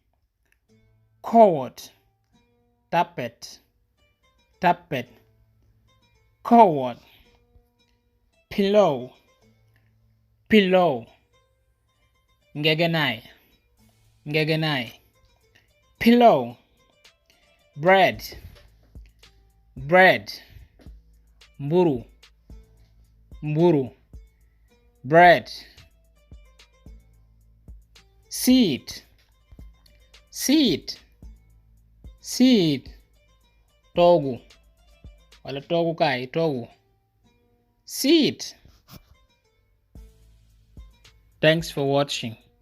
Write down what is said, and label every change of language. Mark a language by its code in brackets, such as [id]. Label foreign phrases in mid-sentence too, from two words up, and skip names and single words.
[en] tapet, coward, pillow, ngegenaay, pillow, bread, mburu, bread, seat, [wo] toogu wala toogukaay, [en] seat. Thanks for watching.